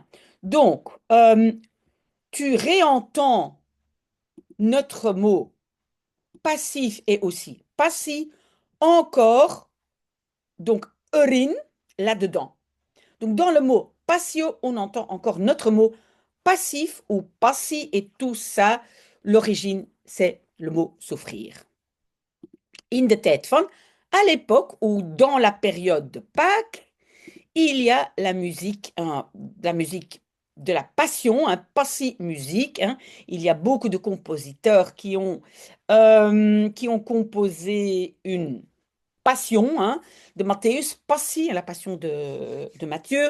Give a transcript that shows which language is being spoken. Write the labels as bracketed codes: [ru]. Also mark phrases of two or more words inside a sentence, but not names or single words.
[fr] Donc tu réentends notre mot passif et aussi passif encore, donc erin, là-dedans. Donc, dans le mot passio, on entend encore notre mot passif ou passi et tout ça, l'origine, c'est le mot souffrir. [nl] In de tijd van, [fr] à l'époque ou dans la période de Pâques, il y a la musique de la passion, passi musique. Hein. Il y a beaucoup de compositeurs qui ont composé une passion, hein, [nl] de Matthäus, Passie, [fr] la passion de Matthieu.